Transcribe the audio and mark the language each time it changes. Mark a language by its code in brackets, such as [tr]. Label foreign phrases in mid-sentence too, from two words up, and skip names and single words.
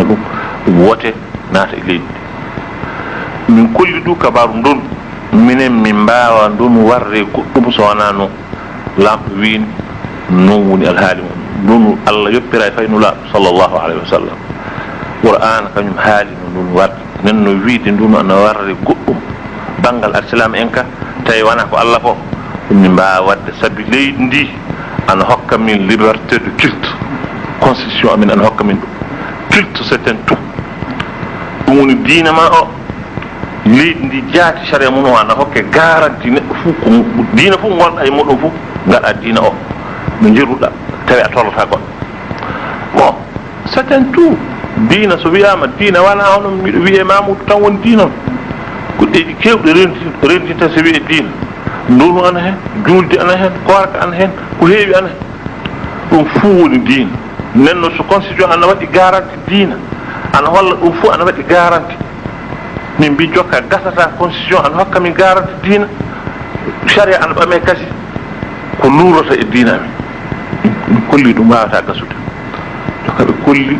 [ff] ɗum ɗum wote naata e leydi min kolli du kabaru ndon minen min mbawa ndon warre goɗɗum so wona noon lamɗo wiini noon woni alhaali mum ndun Allah yoppira e faynu laaɓo [ar] صلى الله عليه وسلم [ff] qur'an kañum haali no ndun warde nen no wiide ndun ana warre goɗɗum banggal alislam en ka tawi wona ko Allah fof ɗum min mbawa wadde sabi leydi ndi ana hokka min [fr] liberté de culte [ff] constitution amin ana hokka min ɗum [fr] culte c'est un tout [ff] ɗum woni diina ma o leydi ndi jaati saria mum o ana hokke garanti neɗɗo fof ko diina fof gonɗa e muɗum fof gaɗa diina o no jeruɗa tawi a tollata goɗɗo bon [fr] c'est un tout [ff] diina so wiyama diina wona hono mbiɗo wiye mamoudou tan woni diina goɗɗeji kewɗe rentinta so wiye diina ndunu ana hen julde ana hen korka ana hen ko heewi ana hen ɗum fuu woni diina nenno so constitution ana waɗi garanti diina ana holla ɗum fof ana waɗi garanti min mbi jokka gasata constitution ana hokka min garanti diina saria ana ɓame kasi ko nuurata e diina amin min kolli ɗum wawata gasude jokka ɓe kolli